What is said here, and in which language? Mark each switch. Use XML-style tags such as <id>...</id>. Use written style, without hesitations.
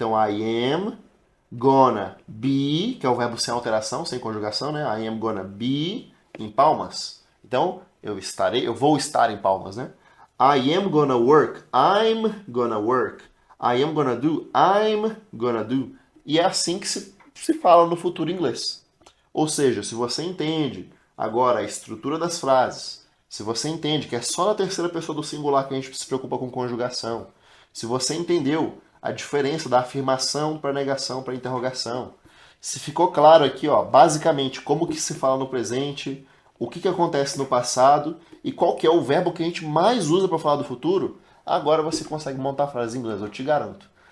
<pt>Então, I am gonna be, que é o verbo sem alteração, sem conjugação, né? I am gonna be em Palmas. Então, eu vou estar em Palmas, né?</pt> <en>I am gonna work, I'm gonna work. I am gonna do, I'm gonna do.</en> <pt>E é assim que se fala no futuro inglês. Ou seja, se você entende agora a estrutura das frases, se você entende que é só na terceira pessoa do singular que a gente se preocupa com conjugação, se você entendeu a diferença da afirmação para negação para interrogação, se ficou claro aqui, ó, basicamente como que se fala no presente, o que acontece no passado e qual que é o verbo que a gente mais usa para falar do futuro, agora você consegue montar frases em inglês, eu te garanto.</pt>